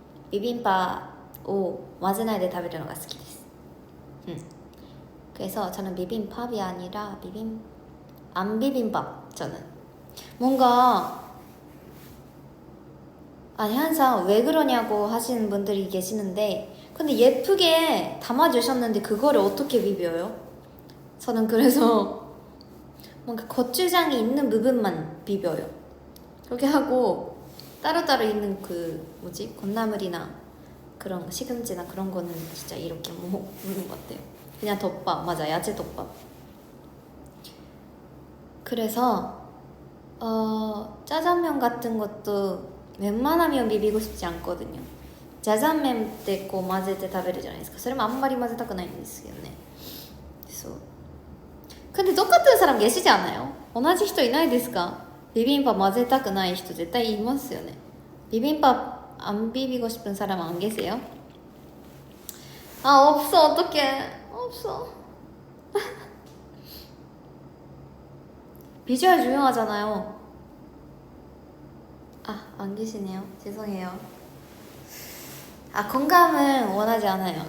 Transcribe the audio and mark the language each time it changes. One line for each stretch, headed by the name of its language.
Japanese: 비빔밥を混ぜないで食べるのが好きです。
Korean: 그래서 저는 비빔밥이 아니라 안 비빔밥. 저는 뭔가 항상 왜 그러냐고 하시는 분들이 계시는데 근데 예쁘게 담아주셨는데 그거를 어떻게 비벼요? 저는 그래서 뭔가 고추장이 있는 부분만 비벼요. 그렇게 하고 따로따로 있는 그 곤나물이나 그런 시금치나 그런 거는 진짜 이렇게 먹는 것 같아요. 그냥 덮밥, 맞아, 야채 덮밥. 그래서 짜장면 같은 것도 웬만하면 비비고 싶지 않거든요. 짜장면 때
Japanese: こう混ぜて食べるじゃないですか。それもあんまり混ぜたくないんですよね。そう。
Korean: 근데 똑같은 사람 계시지 않아요?
Japanese: 同じ人いないですか? 비빔밥 混ぜたくない人絶対いますよね。
Korean: 비빔밥 안 비비고 싶은 사람 안 계세요? 없어. 어떡해. 없어. 비주얼 중요하잖아요. 안 계시네요. 죄송해요. 건강은 원하지 않아요.